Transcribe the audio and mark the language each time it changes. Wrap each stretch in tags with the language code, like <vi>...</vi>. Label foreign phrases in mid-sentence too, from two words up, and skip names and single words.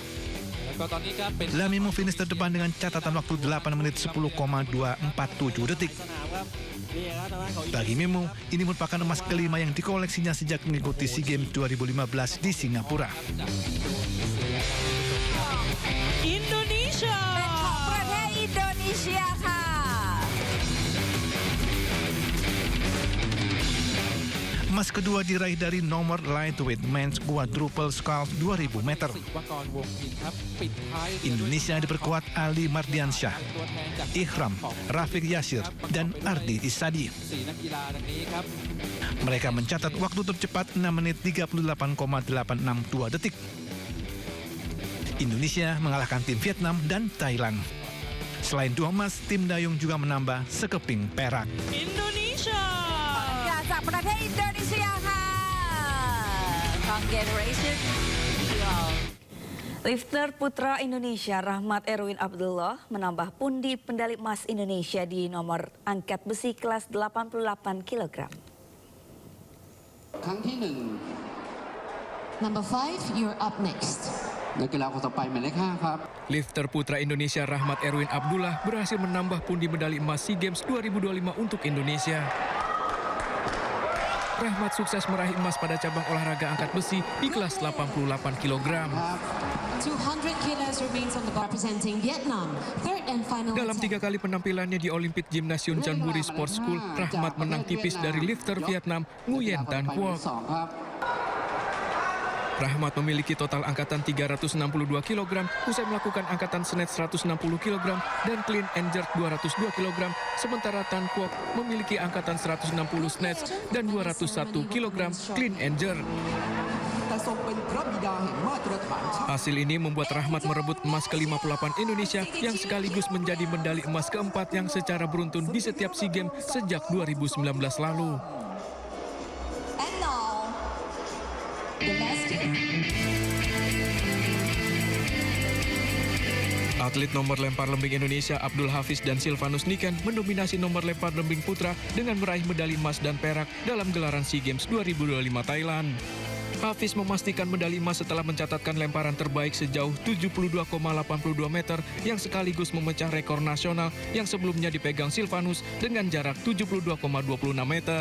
<id>Lamimo finish terdepan dengan catatan waktu 8 menit 10,247 detik. Bagi Memo, ini merupakan emas kelima yang dikoleksinya sejak mengikuti SEA Games 2015 di Singapura. Indonesia!</id> <th>ประเทศอินโดนีเซียค่ะ</th> <id>ม Emas kedua diraih dari nomor</id> <en>lightweight men's quadruple sculls</en> <id>2000 meter.</id> <th>ศิวกรวงศ์อินครับปิดท้าย</th> <id>Indonesia diperkuat Ali Mardiansyah,</id> <th>ตัวแทนจาก</th> <id>Ihram, Rafiq Yasir, dan Ardi Isadi.</id> <th>4 นักกีฬาดังนี้ครับ</th> <id>Mereka mencatat waktu tercepat 6 menit 38,862 detik. Indonesia mengalahkan tim Vietnam dan Thailand. Selain 2 emas, tim dayung juga menambah sekeping perak. Indonesia!</id> <th>จากประเทศอินโดนีเซียค่ะ</th> <id>Congratulations Lifter putra Indonesia Rahmat Erwin Abdullah menambah pundi pendali emas Indonesia di nomor angkat besi kelas 88 kg.</id> <th>ครั้งที่หนึ่ง</th> <en>Number 5, you're up next.</en> <th>นักกีฬาคนต่อไปหมายเลข5ครับ</th> <id>Lifter putra Indonesia Rahmat Erwin Abdullah berhasil menambah pundi medali emas SEA Games 2025 untuk Indonesia. Rahmat sukses meraih emas pada cabang olahraga angkat besi di kelas 88 kg.</id> <en>200 kilos remains on the bar representing Vietnam. Third and final</en> <id>Dalam 3 kali penampilannya di Olympic Gymnasium Chanburi Sports School, Rahmat menang tipis dari lifter Vietnam Nguyen Tan Quoc. Rahmat memiliki total angkatan 362 kg usai melakukan angkatan snatch 160 kg dan</id> <en>clean and jerk</en> <id>202 kg, sementara Tan Quoc memiliki angkatan 160 snatch dan 201 kg</id> <en>clean and jerk.</en> <id>Hasil ini membuat Rahmat merebut emas ke-58 Indonesia yang sekaligus menjadi medali emas keempat yang secara beruntun di setiap SEA Games sejak 2019 lalu.</id> <en>And now, domestic.</en> <id>Atlet nomor lempar lembing Indonesia Abdul Hafiz dan Silvanus Niken mendominasi nomor lempar lembing putra dengan meraih medali emas dan perak dalam gelaran SEA Games 2025 Thailand. Hafiz memastikan medali emas setelah mencatatkan lemparan terbaik sejauh 72,82 meter yang sekaligus memecah rekor nasional yang sebelumnya dipegang Silvanus dengan jarak 72,26 meter.</id>